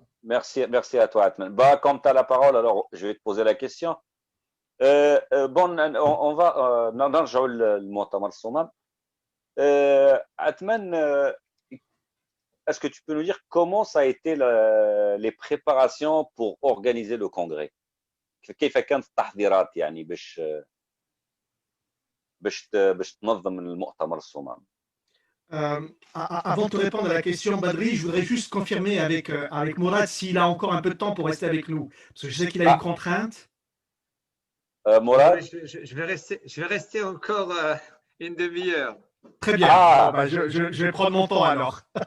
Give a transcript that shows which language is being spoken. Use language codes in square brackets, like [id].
[fr] Merci à toi, Atman. Bah, comme tu as la parole, alors je vais te poser la question. Bon, on va [ar] نرجعوا للمؤتمر الصومال. [fr] Atman, est-ce que tu peux nous dire comment ça a été les préparations pour organiser le congrès? [ar] كيف كانت التحضيرات يعني باش تنظم المؤتمر الصومال؟ [fr] Avant de te répondre à la question, Badri, je voudrais juste confirmer avec Mourad s'il a encore un peu de temps pour rester avec nous. Parce que je sais qu'il a une contrainte. Mourad, je vais rester encore une demi-heure. Très bien. Je vais prendre mon temps alors.